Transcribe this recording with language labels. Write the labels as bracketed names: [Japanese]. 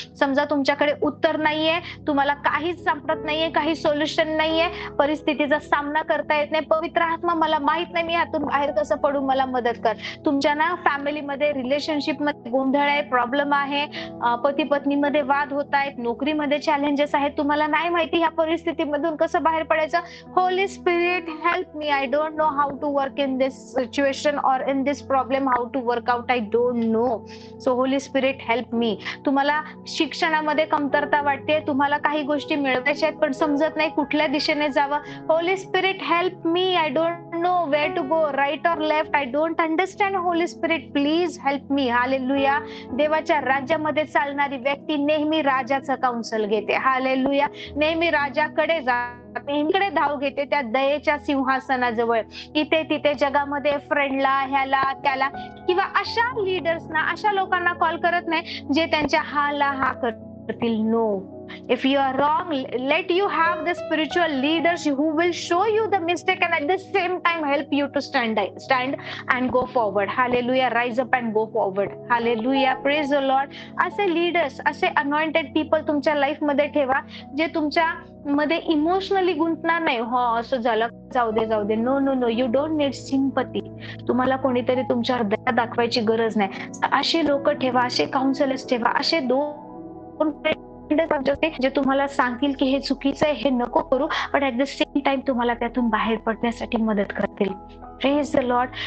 [Marathi] समजा तुमच्याकडे उत्तर नाहीये, तुम्हाला काहीच सापडत नाहीये, काही सोल्युशन नाहीये, परिस्थितीचा सामना करता येत नाही, पवित्र आत्मा मला माहित नाही मी यातून बाहेर कसं पडू, मला मदत कर. तुमच्या ना फॅमिलीमध्ये, रिलेशनशिप मध्ये गोंधळ आहे, प्रॉब्लेम आहे, पती पत्नीमध्ये वाद होत आहेत, नोकरीमध्ये चॅलेंजेस आहेत, तुम्हाला नाही माहिती ह्या परिस्थितीमधून कसं बाहेर पडायचं. [English] Holy spirit help me, I don't know how to work in this situation और in this problem, how to work out, I don't know. So holy spirit help me. [Marathi] तुम्हाला शिक्षणामध्ये कमतरता वाटते, तुम्हाला काही गोष्टी मिळवायच्या आहेत पण समजत नाही कुठल्या दिशेने जावं. [English] Holy spirit help me, I don't know where to go, right or left, I don't understand. Holy spirit please help me. [Marathi] Hallelujah. देवाच्या राज्यामध्ये चालणारी व्यक्ती नेहमी राजाचं काउन्सिल घेते. हालेलुया. नेहमी राजाकडे नेहमीकडे धाव घेते, त्या दयेच्या सिंहासनाजवळ. इथे तिथे जगामध्ये फ्रेंडला, ह्याला त्याला किंवा अशा लीडर्सना, अशा लोकांना कॉल करत नाही जे त्यांच्या हाला हा करतील. [English] No. If you are wrong, let you have the spiritual leaders who will show you the mistake and at the same time help you to stand and go forward. Hallelujah. Rise up and go forward. Hallelujah. Praise the Lord. [Marathi] असे leaders, असे anointed people तुमच्या life मध्ये ठेवा जे तुमच्या मध्ये emotionally गुंतणार नाही. हो असं झालं, जाऊ दे. [English] No no no, you don't need sympathy. [Marathi] तुम्हाला कोणीतरी तुमच्यावर दया दाखवायची गरज नाही. असे लोक ठेवा, असे काउन्सिलर्स ठेवा, असे दोन जे तुम्हाला सांगतील की हे चुकीचं आहे, हे नको करू, [English] but at the same time [Marathi] तुम्हाला त्यातून बाहेर पडण्यासाठी मदत करतील. [English] Praise the Lord.